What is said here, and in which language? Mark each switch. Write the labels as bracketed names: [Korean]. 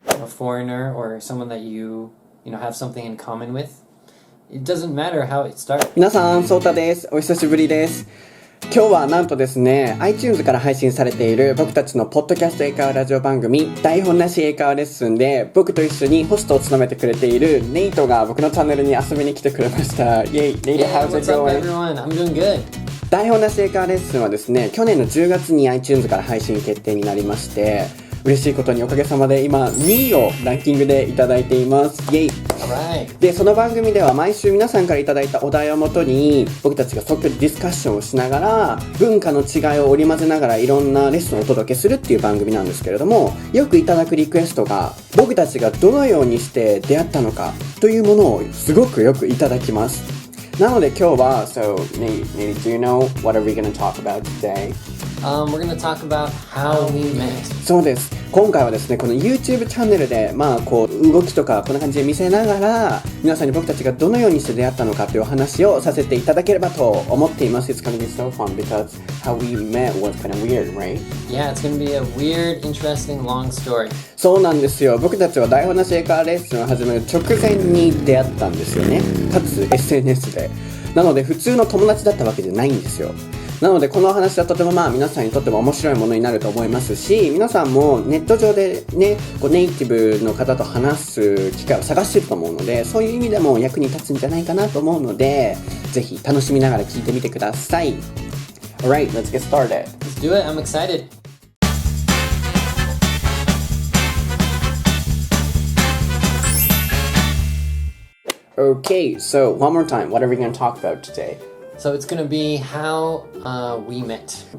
[English] a foreigner or someone that you know have something in common with. It doesn't matter how it starts. [Japanese] 皆さん、そうたです。お久しぶりです。今日はなんとですね、iTunes から配信されている僕たちのポッドキャスト英会話ラジオ番組、台本なし英会話レッスンで、僕と一緒にホストを務めてくれているネイトが僕のチャンネルに遊びに来てくれました。 [English] イェイ、ネイト、how's it going? What's up, everyone? I'm doing good. [Japanese] 台本なし英会話レッスンはですね、去年の10月に iTunes から配信決定になりまして、嬉しいことにおかげさまで今2位をランキングでいただいています。イェイ。 [English] Alright. [Japanese] で、その番組では毎週皆さんからいただいたお題をもとに僕たちが即興でディスカッションをしながら文化の違いを織り交ぜながらいろんなレッスンをお届けするっていう番組なんですけれども、よくいただくリクエストが僕たちがどのようにして出会ったのかというものをすごくよくいただきます。なので今日は [English] So, Nate, do you know what are we going to talk about today? We're going to talk about how we met. [Japanese] そうです。今回はですね、この YouTube チャンネルでこう動きとかこんな感じで見せながら皆さんに僕たちがどのようにして出会ったのかというお話をさせていただければと思っています。 [English] It's going to be so fun because how we met was kind of weird, right? Yeah, it's going to be a weird, interesting, long story. [Japanese] そうなんですよ。僕たちは台本なし英会話レッスンを始める直前に出会ったんですよね。かつ SNS で。なので普通の友達だったわけじゃないんですよ。なのでこの話はとても皆さんにとっても面白いものになると思いますし、皆さんもネット上でね、こうネイティブの方と話す機会を探していると思うので、そういう意味でも役に立つんじゃないかなと思うので、ぜひ楽しみながら聞いてみてください。 [English] Alright, let's get started. Let's do it. I'm excited. Okay, so one more time, what are we going to talk about today? So it's going to be how we met.